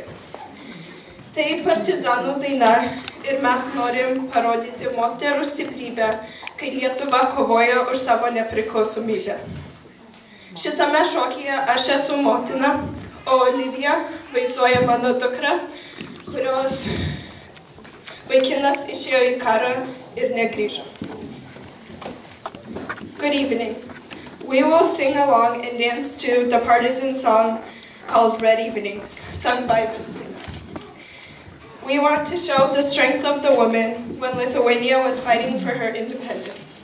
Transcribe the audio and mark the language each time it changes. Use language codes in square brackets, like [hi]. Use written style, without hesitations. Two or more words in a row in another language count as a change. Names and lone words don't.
[lt] Tai partizanų daina ir mes norim parodyti moterų stiprybę, kai Lietuva kovoja už savo nepriklausomybę. Šitame šokyje aš esu motina, o Olivija vaizduoja mano dukrą, kurios vaikinas išėjo į karą ir negrįžo. [en] Good evening. We will sing along and dance to the partisan song called Red Evenings, sung by Vistina. We want to show the strength of the woman when Lithuania was fighting for her independence.